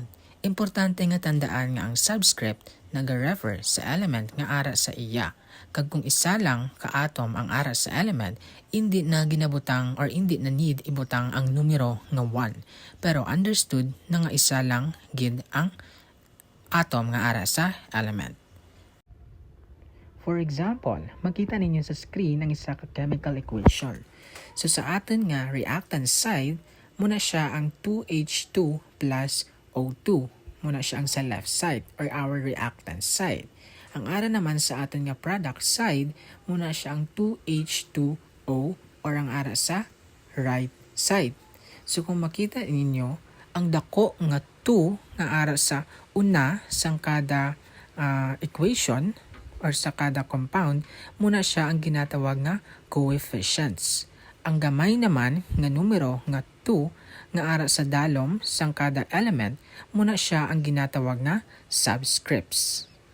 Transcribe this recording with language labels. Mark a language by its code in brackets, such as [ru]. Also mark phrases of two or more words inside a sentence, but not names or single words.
[hil] Importante nga tandaan nga ang subscript naga-refer sa element nga ara sa iya. Kag kung isa lang ka atom ang ara sa element, hindi na ginabutang or hindi na need ibutang ang numero nga 1. Pero understood na nga isa lang gid ang atom nga ara sa element. [en] For example, [hil] makita ninyo sa screen ang isa ka [en] chemical equation. [hil] So sa aton nga [en] reactant side, [hil] muna siya ang 2H2 plus O2. Muna siya ang sa [en] left side [hil] or [en] our reactant side. [hil] Ang ara naman sa aton nga [en] product side, [hil] muna siya ang 2H2O or ang ara sa [en] right side. [hil] So kung makita ninyo, ang dako nga 2 nga ara sa una sang kada equation or sa kada compound, muna siya ang ginatawag nga coefficients. Ang gamay naman nga numero nga 2 nga ara sa dalom sang kada element, muna siya ang ginatawag nga subscripts.